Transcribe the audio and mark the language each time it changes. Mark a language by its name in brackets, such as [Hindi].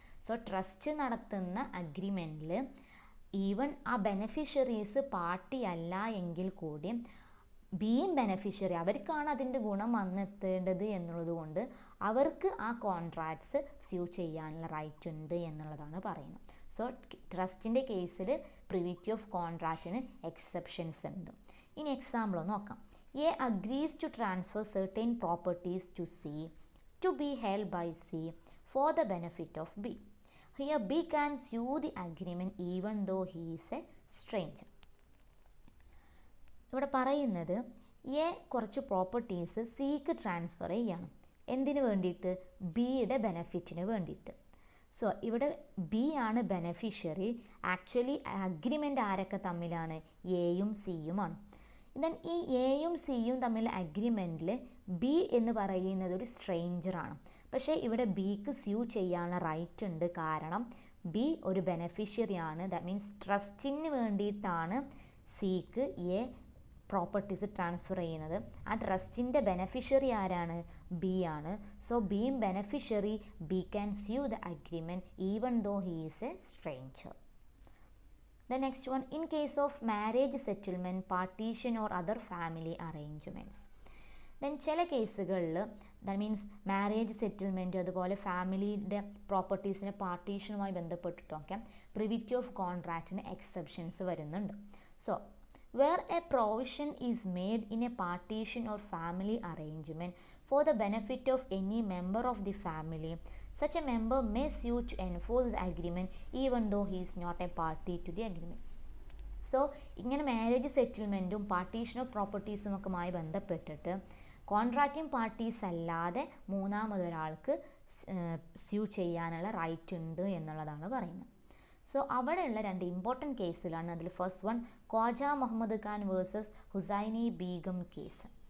[Malayalam] So trust നടത്തുന്ന അഗ്രിമെൻറ്റിൽ even ആ beneficiaries party അല്ല എങ്കിൽ കൂടി ബീയിങ് ബെനഫിഷ്യറി അവർക്കാണ് അതിൻ്റെ ഗുണം വന്നെത്തേണ്ടത് എന്നുള്ളത് കൊണ്ട് അവർക്ക് ആ കോൺട്രാക്ട്സ് സ്യൂ ചെയ്യാനുള്ള റൈറ്റ് ഉണ്ട് എന്നുള്ളതാണ് പറയുന്നത്. സോ ട്രസ്റ്റിൻ്റെ കേസിൽ പ്രിവിറ്റി ഓഫ് കോൺട്രാക്റ്റിന് എക്സെപ്ഷൻസ് ഉണ്ട്. ഇനി എക്സാമ്പിൾ നോക്കാം. [English] A agrees to transfer certain properties to C to be held by C for the benefit of B. Here B can sue the agreement even though he is a stranger. [Malayalam] ഇവിടെ പറയുന്നത് A കുറച്ച് properties സിക്ക് transfer ചെയ്യണം. എന്തിനു വേണ്ടിയിട്ട്? ബിയുടെ ബെനഫിറ്റിന് വേണ്ടിയിട്ട്. So ഇവിടെ ബി ആണ് ബെനഫിഷ്യറി. ആക്ച്വലി അഗ്രിമെൻ്റ് ആരൊക്കെ തമ്മിലാണ്? എയും സിയുമാണ്. ദെൻ ഈ എയും സിയും തമ്മിലുള്ള അഗ്രിമെൻറ്റിൽ ബി എന്ന് പറയുന്നത് ഒരു സ്ട്രേഞ്ചറാണ്. പക്ഷേ ഇവിടെ ബിക്ക് സ്യൂ ചെയ്യാനുള്ള റൈറ്റ് ഉണ്ട്. കാരണം ബി ഒരു ബെനഫിഷ്യറിയാണ്. ദാറ്റ് മീൻസ് ട്രസ്റ്റിന് വേണ്ടിയിട്ടാണ് സിക്ക് എ പ്രോപ്പർട്ടീസ് ട്രാൻസ്ഫർ ചെയ്യുന്നത്. ആ ട്രസ്റ്റിൻ്റെ ബെനഫിഷ്യറി ആരാണ്? ബി ആണ്. [English] So being beneficiary, B can sue the agreement even though he is a stranger. The next one, in case of marriage settlement, partition or other family arrangements. [Malayalam] Then ചില കേസുകളിൽ that means marriage settlement അതുപോലെ ഫാമിലിയുടെ പ്രോപ്പർട്ടീസിൻ്റെ പാർട്ടീഷനുമായി ബന്ധപ്പെട്ടിട്ടൊക്കെ privity of കോൺട്രാക്റ്റിന് exceptions വരുന്നുണ്ട്. [English] So where a provision is made in a partition or family arrangement for the benefit of any member of the family, such a member may sue to enforce the agreement even though he is not a party to the agreement. [Malayalam] So ഇങ്ങനെ marriage സെറ്റിൽമെൻറ്റും partition of പ്രോപ്പർട്ടീസും ഒക്കെയുമായി ബന്ധപ്പെട്ടിട്ട് contracting parties അല്ലാതെ മൂന്നാമതൊരാൾക്ക് sue ചെയ്യാനുള്ള right ഉണ്ട് എന്നുള്ളതാണ് പറയുന്നത്. So അവിടെയുള്ള രണ്ട് important കേസിലാണ്. അതിൽ first one, Khwaja Muhammad Khan versus Husaini Begum case.